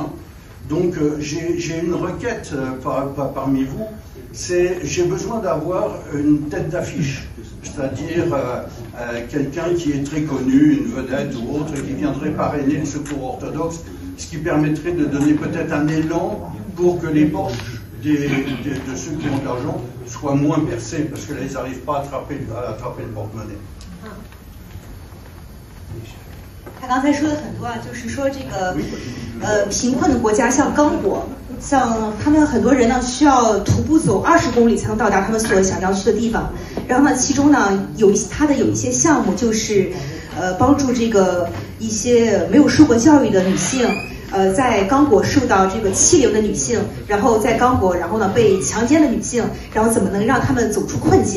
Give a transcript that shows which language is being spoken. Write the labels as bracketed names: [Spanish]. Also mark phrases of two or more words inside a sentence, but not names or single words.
[French] Donc, j'ai une requête parmi vous, c'est j'ai besoin d'avoir une tête d'affiche, c'est-à-dire quelqu'un qui est très connu, une vedette ou autre, qui viendrait parrainer le secours orthodoxe, ce qui permettrait de donner peut-être un élan pour que les poches de ceux qui ont de l'argent soient moins percées, parce que là, ils n'arrivent pas à attraper le porte-monnaie. [Chinese] 他刚才说的很多啊，就是说这个贫困的国家，像刚果，像他们很多人呢需要徒步走20公里才能到达他们所想要去的地方。然后呢，其中呢有一些项目就是帮助这个一些没有受过教育的女性，在刚果受到这个欺凌的女性，然后在刚果然后呢被强奸的女性，然后怎么能让他们走出困境？